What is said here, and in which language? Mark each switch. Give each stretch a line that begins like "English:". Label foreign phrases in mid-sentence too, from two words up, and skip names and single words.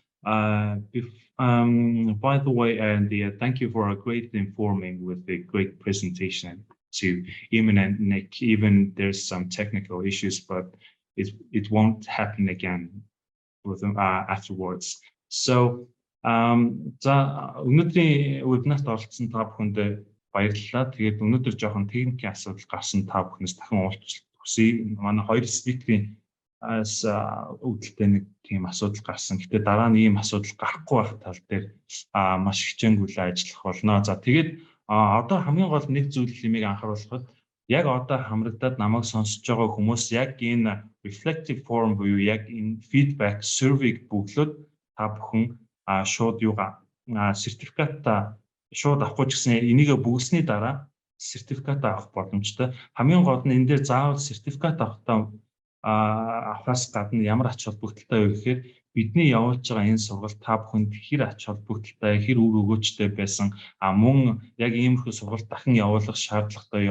English: By the way, and thank you for a great informing with the great presentation to Eamon and Nick. Even there's some technical issues, but it won't happen again with them afterwards. So
Mongolian: өнөөдрийн вебинарт оролцсон та бүхэнд баярлалаа. Тэгээд өнөөдөр жоохон техникийн асуудал гарсан та бүхнээс дахин уулзалт хүсье. Манай хоёр спикерийн үүдэлтэй нэг тийм асуудал гарсан. Гэтэ дараа нь ийм асуудал гарахгүй байх тал дээр маш хичээнгүйлэн ажиллах болно. За тэгээд одоо хамгийн гол нэг зүйл хэмээг анхааруулхад яг одоо хамрагдаад намайг сонсож байгаа хүмүүс яг энэ
English: reflective form
Mongolian: буюу яг энэ
English: feedback survey-
Mongolian: г бөглөөд та бүхэн шууд юугаа сертификатаа шууд авахгүй ч гэсэн энийг бүгэлсний дараа сертификат авах боломжтой. Хамгийн гол нь энэ дээр заавал сертификат авахаас гадна ямар ач холбогдолтой вэ гэхээр бидний явуулж байгаа энэ сургалт та бүхэнд хэр ач холбогдолтой, хэр үр өгөөжтэй байсан, мөн яг иймэрхүү сургалт дахин явуулах шаардлагатай.